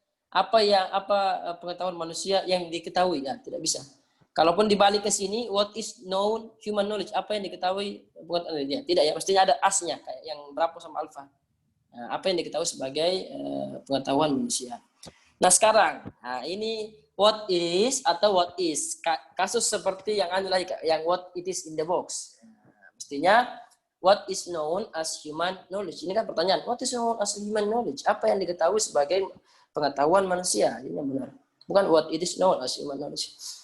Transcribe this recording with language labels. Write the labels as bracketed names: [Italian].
[Indonesian] Apa pengetahuan manusia yang diketahui? Ya, tidak bisa. Kalaupun dibalik ke sini, [English] what is known human knowledge? [Indonesian] Apa yang diketahui pengetahuan dia? Tidak ya, mestinya ada asnya kayak yang bravo sama alpha. Nah, apa yang diketahui sebagai pengetahuan manusia. Nah sekarang, ini what is atau what is. Kasus seperti yang lagi, yang [English] what it is in the box. [Indonesian] Mestinya [English] what is known as human knowledge. [Indonesian] Ini kan pertanyaan, [English] what is known as human knowledge? [Indonesian] Apa yang diketahui sebagai pengetahuan manusia? Ini yang benar. Bukan [English] what it is known as human knowledge.